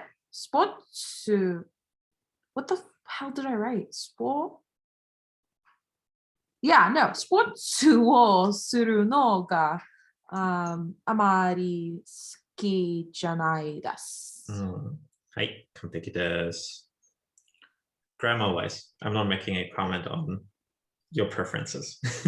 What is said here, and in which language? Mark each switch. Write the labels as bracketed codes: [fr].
[en] スポーツ What the hell did I write? Sport? Yeah, no. [ja] スポーツをするのがあまり好きじゃないです。はい、完璧です。 [en] Grammar-wise, I'm not making a comment on your preferences.